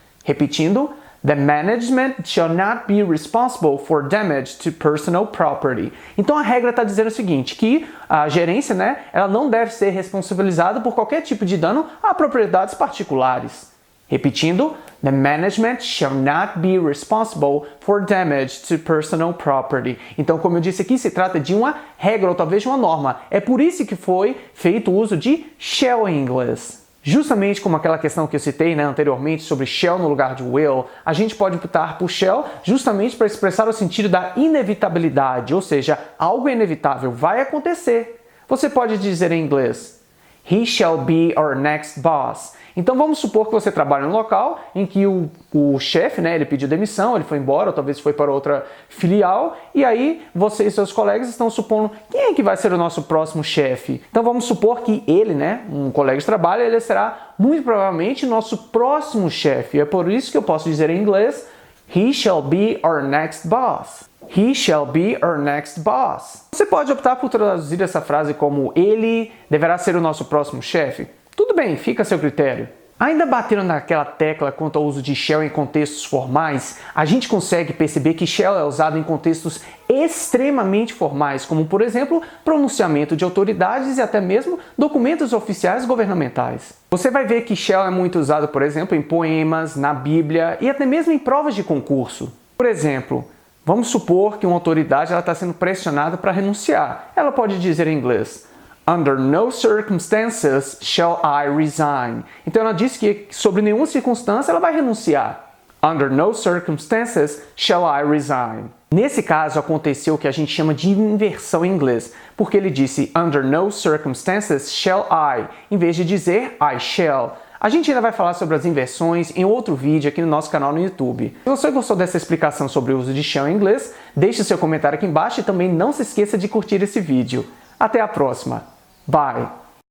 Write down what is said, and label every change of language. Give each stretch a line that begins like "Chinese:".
Portuguese: Repetindo,
English: the management shall not be responsible for damage to personal property.
Portuguese: Então a regra está dizendo o seguinte, que a gerência, ela não deve ser responsabilizada por qualquer tipo de dano a propriedades particulares. Repetindo,
English: the management shall not be responsible for damage to personal property.
Portuguese: Então, como eu disse aqui, se trata de uma regra ou talvez de uma norma. É por isso que foi feito o uso de shall em inglês. Justamente como aquela questão que eu citei anteriormente sobre shall no lugar de will, a gente pode optar por shall justamente para expressar o sentido da inevitabilidade, ou seja, algo inevitável vai acontecer. Você pode dizer em inglês,
English: he shall be our next boss.
Portuguese: Então vamos supor que você trabalha em um local em que o chefe, ele pediu demissão, ele foi embora, ou talvez foi para outra filial, e aí você e seus colegas estão supondo quem é que vai ser o nosso próximo chefe. Então vamos supor que ele, um colega de trabalho, ele será muito provavelmente nosso próximo chefe. É por isso que eu posso dizer em inglês,
English: he shall be our next boss. He shall be our next boss.
Portuguese: Você pode optar por traduzir essa frase como ele deverá ser o nosso próximo chefe. Tudo bem, fica a seu critério. Ainda batendo naquela tecla quanto ao uso de shall em contextos formais, a gente consegue perceber que shall é usado em contextos extremamente formais, como por exemplo, pronunciamento de autoridades e até mesmo documentos oficiais governamentais. Você vai ver que shall é muito usado, por exemplo, em poemas, na Bíblia e até mesmo em provas de concurso. Por exemplo, vamos supor que uma autoridade está sendo pressionada para renunciar. Ela pode dizer em inglês,
English: under no circumstances shall I resign.
Portuguese: Então ela diz que sobre nenhuma circunstância ela vai renunciar.
English: Under no circumstances shall I resign.
Portuguese: Nesse caso aconteceu o que a gente chama de inversão em inglês, porque ele disse
English: under no circumstances shall I,
Portuguese: em vez de dizer
English: I shall.
Portuguese: A gente ainda vai falar sobre as inversões em outro vídeo aqui no nosso canal no YouTube. Se você gostou dessa explicação sobre o uso de shall em inglês, deixe seu comentário aqui embaixo e também não se esqueça de curtir esse vídeo. Até a próxima! Bye!